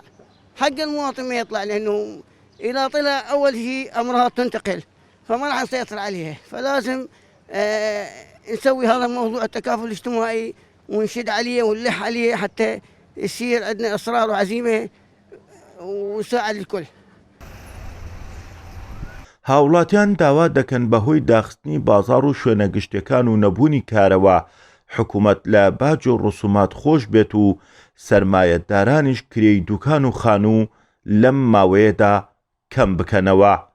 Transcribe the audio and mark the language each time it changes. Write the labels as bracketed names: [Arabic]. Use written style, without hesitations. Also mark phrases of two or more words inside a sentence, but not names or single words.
[Arabic] حق المواطن ما يطلع، لأنه إذا طلع أول شيء أمراض تنتقل فما راح نسيطر عليها. فلازم نسوي هذا الموضوع التكافل الاجتماعي ونشد عليه ونلح عليه حتى يصير عندنا إصرار وعزيمة ونساعد الكل. [Central Kurdish] هاوڵاتیان داوا دەکەن بەهۆی داخستنی بازاڕ و شوێنە گشتەکان و نەبوونی کارەوە حکوومەت لە باج و ڕسومات خۆش بێت و سەرمایەتدارانیش کرێی دوکان و خانوو لەم ماوەیەدا کەم بکەنەوە.